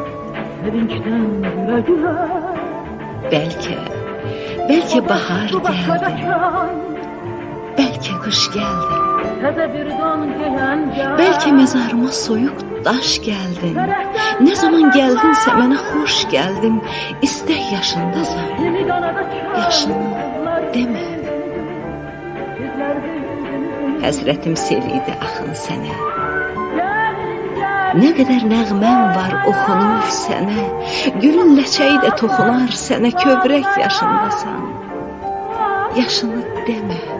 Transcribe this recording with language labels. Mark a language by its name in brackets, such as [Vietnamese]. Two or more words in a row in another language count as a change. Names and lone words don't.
[Turkish] Belki bahar geldi, belki kış geldi. Belki mezarıma soyuk taş geldin. Ne zaman geldinse mənə hoş geldin. İstek yaşındasan, yaşını deme. [Azerbaijani] Həsrətim sel idi axın sənə. Ne kadar nəğməm var oxunur sənə. Gülün ləçəyi də toxunar sənə. Kövrək yaşındasan, yaşını deme.